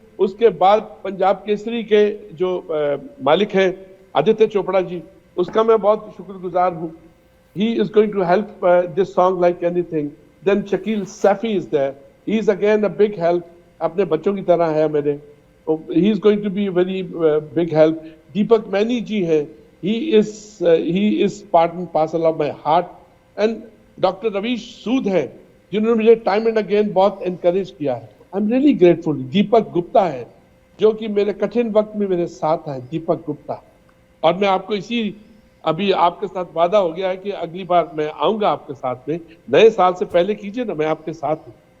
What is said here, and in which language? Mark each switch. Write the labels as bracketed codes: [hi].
[hi] उसके बाद पंजाब केसरी के जो मालिक हैं आदित्य चोपड़ा जी, उसका मैं बहुत शुक्रगुजार हूँ। [en] He is going to help this song like anything. Then Shakil Safi is there. He is again a big help. [hi] अपने बच्चों की तरह है मेरे। [en] He is going to be a very big help. [hi] Deepak many जी हैं। [en] He is part and parcel of my heart. And Dr. [hi] Ravish सूद हैं, जिन्होंने मुझे [en] time and again [hi] बहुत एनकरेज किया है। [en] I am really grateful. [hi] Deepak Gupta है जो कि मेरे कठिन वक्त में मेरे साथ है, दीपक गुप्ता। और मैं आपको अभी आपके साथ वादा हो गया है कि अगली बार मैं आऊंगा आपके साथ में, नए साल से पहले कीजिए ना, मैं आपके साथ हूं।